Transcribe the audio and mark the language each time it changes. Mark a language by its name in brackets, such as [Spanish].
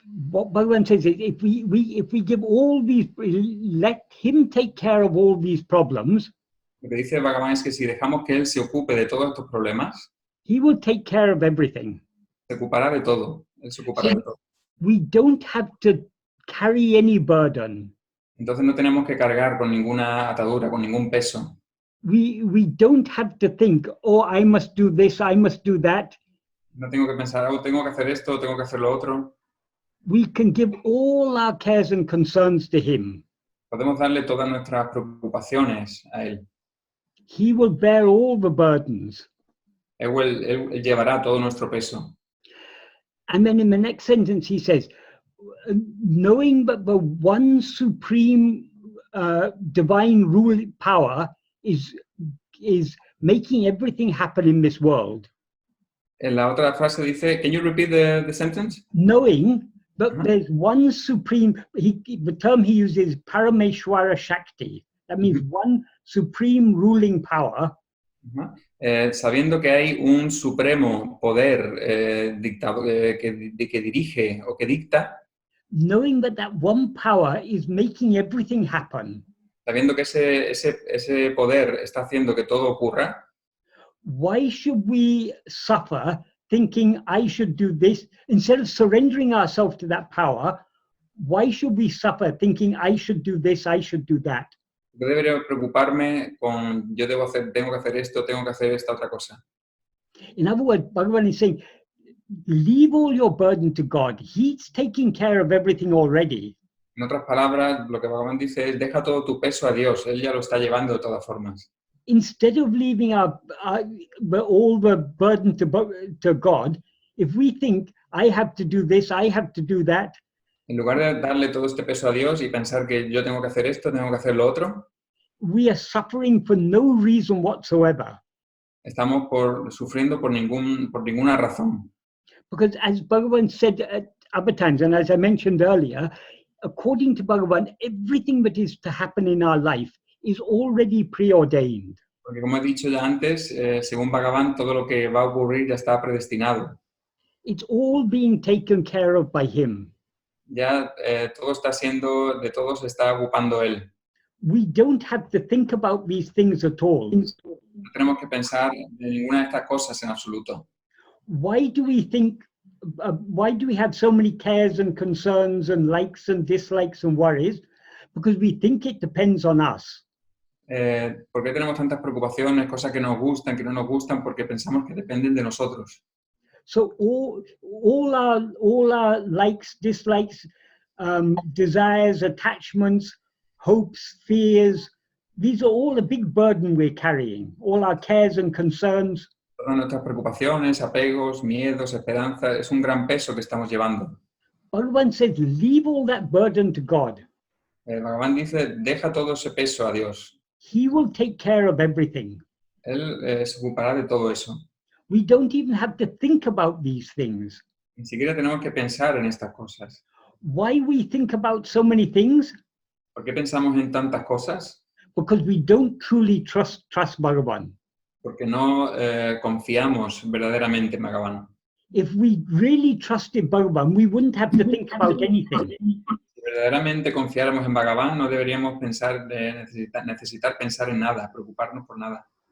[English] What Bhagavan says is, if we give all these, let him take care of all these problems. [Spanish] Lo que dice Bhagavan es que si dejamos que él se ocupe de todos estos problemas, [English] he will take care of everything. [Spanish] Se ocupará de todo. Él se ocupará de todo. [English] We don't have to carry any burden. [Spanish] Entonces no tenemos que cargar con ninguna atadura, con ningún peso. [English] We don't have to think, oh, I must do this, I must do that. [Spanish] No tengo que pensar, oh, tengo que hacer esto, tengo que hacer lo otro. [English] We can give all our cares and concerns to him. [Spanish] Podemos darle todas nuestras preocupaciones a Él. [English] He will bear all the burdens. [Spanish] Él llevará todo nuestro peso. [English] And then in the next sentence, he says, knowing that the one supreme divine rule power is making everything happen in this world. [Spanish] En la otra frase dice, [English] can you repeat the sentence? Knowing that there's one supreme, the term he uses is Parameshwara Shakti. That means one supreme ruling power. [Spanish] Sabiendo que hay un supremo poder que dirige o que dicta, [English] Knowing that that one power is making everything happen. [Spanish] sabiendo que ese poder está haciendo que todo ocurra, [English] Why should we suffer thinking I should do this? Instead of surrendering ourselves to that power, why should we suffer thinking I should do this, I should do that? [Spanish] yo debería preocuparme con yo tengo que hacer esto, tengo que hacer esta otra cosa. [English] In other words, Bhagavan is saying, leave all your burden to God. He's taking care of everything already. [Spanish] En otras palabras, lo que Bhagavan dice es, deja todo tu peso a Dios, Él ya lo está llevando de todas formas. [English] Instead of leaving all the burden to God, if we think, I have to do this, I have to do that, [Spanish] En lugar de darle todo este peso a Dios y pensar que yo tengo que hacer esto, tengo que hacer lo otro, [English] we are suffering for no reason whatsoever. [Spanish] estamos sufriendo por ninguna razón. [English] Because as Bhagavan said at other times, and as I mentioned earlier, according to Bhagavan, everything that is to happen in our life is already preordained. [Spanish] Porque como he dicho ya antes, según Bhagavan, todo lo que va a ocurrir ya está predestinado. [English] It's all being taken care of by him. [Spanish] Ya todo de todo se está ocupando Él. [English] We don't have to think about these things at all. [Spanish] No tenemos que pensar en ninguna de estas cosas en absoluto. [English] Why do we think, why do we have so many cares and concerns and likes and dislikes and worries? Because we think it depends on us. [Spanish] ¿Por qué tenemos tantas preocupaciones, cosas que nos gustan, que no nos gustan? Porque pensamos que dependen de nosotros. [English] So all our likes, dislikes, desires, attachments, hopes, fears, these are all a big burden we're carrying. All our cares and concerns. [Spanish] Todas nuestras preocupaciones, apegos, miedos, esperanzas, es un gran peso que estamos llevando. [English] Bhagavan says, leave all that burden to God. [Spanish] Bhagavan dice, deja todo ese peso a Dios. [English] He will take care of everything. [Spanish] Él se ocupará de todo eso. [English] We don't even have to think about these things. [Spanish] Ni siquiera tenemos que pensar en estas cosas. [English] Why we think about so many things? [Spanish] ¿Por qué pensamos en tantas cosas? [English] Because we don't truly trust Bhagavan. [Spanish] Porque no confiamos verdaderamente en Bhagavan. [English] If we really trusted Bhagavan, we wouldn't have to think about anything. [Spanish] Si verdaderamente confiáramos en Bhagavan, no deberíamos necesitar pensar en nada, preocuparnos por nada.